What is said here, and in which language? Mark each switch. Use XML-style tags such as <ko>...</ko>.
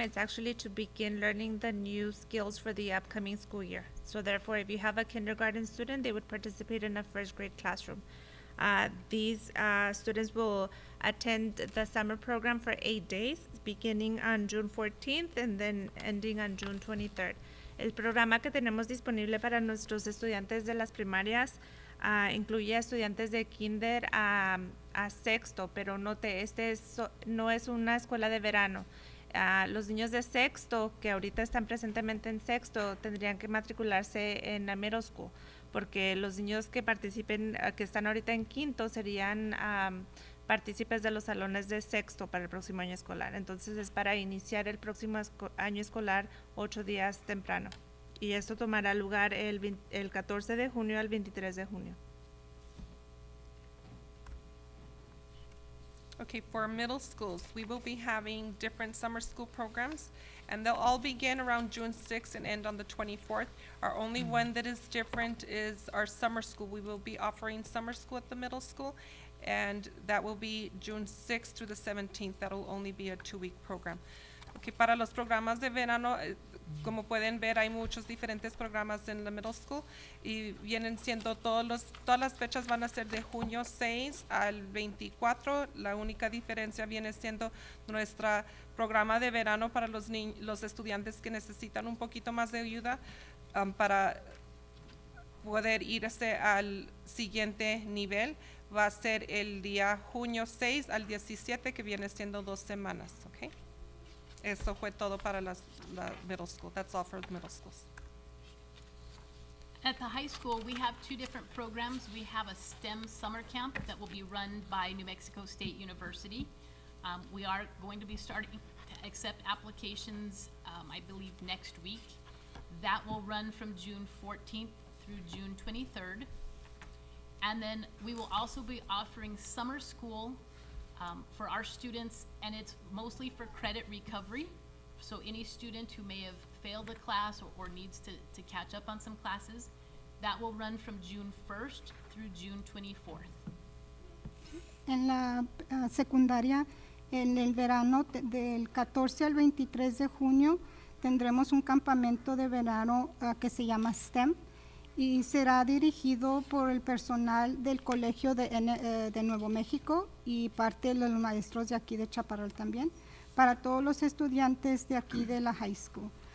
<en>It's actually to begin learning the new skills for the upcoming school year. So therefore, if you have a kindergarten student, they would participate in a first grade classroom. These students will attend the summer program for 8 days, beginning on June 14th and then ending on June 23rd.</en> <es>El programa que tenemos disponible para nuestros estudiantes de las primarias incluye a estudiantes de kinder a sexto, pero note, no es una escuela de verano. Los niños de sexto, que ahorita están presentemente en sexto, tendrían que matricularse en la middle school, porque los niños que participen, que están ahorita en quinto, serían partícipes de los salones de sexto para el próximo año escolar. Entonces es para iniciar el próximo año escolar 8 días temprano. Y esto tomará lugar el 14 de junio al 23 de junio.</es> <en>Okay, for middle schools, we will be having different summer school programs, and they'll all begin around June 6th and end on the 24th. Our only one that is different is our summer school. We will be offering summer school at the middle school, and that will be June 6th through the 17th. That'll only be a 2-week program.</en> <es>Okay, para los programas de verano, como pueden ver, hay muchos diferentes programas en la middle school y vienen siendo todas las fechas van a ser de junio 6 al 24. La única diferencia viene siendo nuestro programa de verano para los estudiantes que necesitan un poquito más de ayuda para poder irse al siguiente nivel. Va a ser el día junio 6 al 17, que viene siendo 2 semanas, ¿ok? Eso fue todo para la middle school.</es> <en>That's all for the middle schools. At the high school, we have 2 different programs. We have a STEM summer camp that will be run by New Mexico State University. We are going to be starting to accept applications, I believe, next week. That will run from June 14th through June 23rd. And then we will also be offering summer school for our students, and it's mostly for credit recovery. So any student who may have failed a class or needs to catch up on some classes, that will run from June 1st through June 24th.</en> <es>En la secundaria, en el verano del 14 al 23 de junio, tendremos un campamento de verano que se llama STEM, y será dirigido por el personal del Colegio de Nuevo México y parte de los maestros de aquí de Chaparral también, para todos los estudiantes de aquí de la high school.</es>